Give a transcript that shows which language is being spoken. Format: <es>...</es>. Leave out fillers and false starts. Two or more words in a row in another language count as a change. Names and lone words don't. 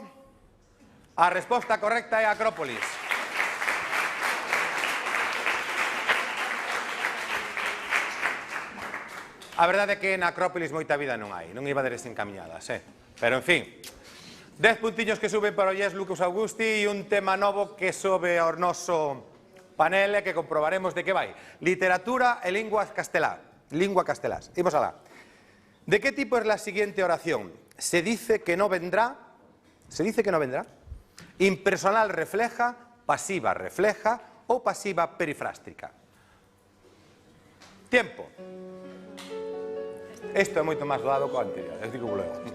<gl>A resposta correcta é Acrópolis. A verdade é que na Acrópolis moita vida non hai, non iba deres encamiñadas, Pero, en fin, 10 puntiños que suben para o Yes Lucas Augusti e un tema novo que sobe ao noso panel e que comprobaremos de que vai. Literatura e lingua castelás. Imos alá.</gl> <es>¿De qué tipo es la siguiente oración? Se dice que no vendrá.</es> <gl>Impersonal refleja, pasiva refleja ou pasiva perifrástica.</gl> <es>Tiempo.</es> <gl>Isto é moito máis doado co anterior, eu digo logo.</gl>